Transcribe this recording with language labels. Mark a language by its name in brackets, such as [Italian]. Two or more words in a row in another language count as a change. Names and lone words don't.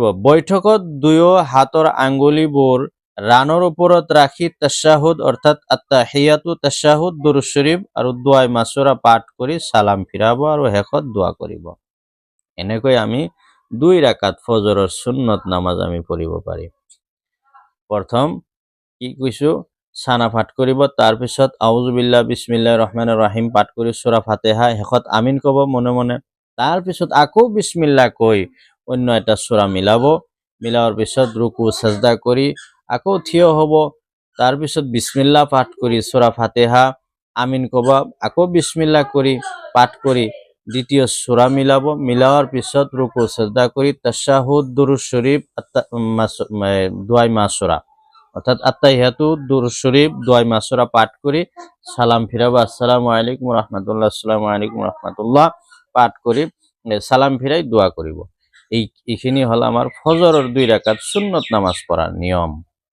[Assamese] বৈঠকত দুয়ো হাতৰ আঙ্গুলিবোৰ ৰাণৰ ওপৰত ৰাখি তাশ্বাহুদ অৰ্থাৎ আত্তাহিয়াতু, তাশ্বাহুদ, দুৰুদ শৰীফ আৰু দুআ মাছুৰা পাঠ কৰি সালাম ফিৰাব আৰু শেষত দোয়া কৰিব। এনেকৈ আমি 2 ৰাকাত ফজৰৰ সুন্নত নামাজ আমি পঢ়িব পাৰিম। প্ৰথম কি কৈছো, সানা পাঠ কৰিব, তাৰপিছত [Arabic] أعوذ بالله بسم الله الرحمن الرحيم [Assamese] পাঠ কৰি সূৰা ফাতিহা, শেষত আমিন কব মনে মনে। তাৰপিছত আকৌ বিসমিল্লাহ কৈ অন্য এটা সূৰা মিলাওয়ার পিছত রুকু সাজদা কৰি আকৌ থিয় হব। তাৰপিছত বিসমিল্লাহ পাঠ কৰি সূৰা ফাতিহা, আমিন কব, আকৌ বিসমিল্লাহ কৰি পাঠ কৰি দ্বিতীয় সূরা মিলাওয়ার পিছত রুকু সাজদা কৰি তাশাহুদ, দুরূদ শরীফ, দুআ মাসুরা অর্থাৎ আত্তাহিয়াতু, দুরূদ শরীফ, দুআ মাসুরা [Bangla] পাঠ করে সালাম ফিরাবো, [Arabic] السلام عليكم رحمة الله، السلام عليكم رحمة الله [Bangla] পাঠ করে সালাম ফিরাই দোয়া করিব। এইখিনি হল আমার ফজরের 2 রাকাত সুন্নত নামাজ পড়ার নিয়ম।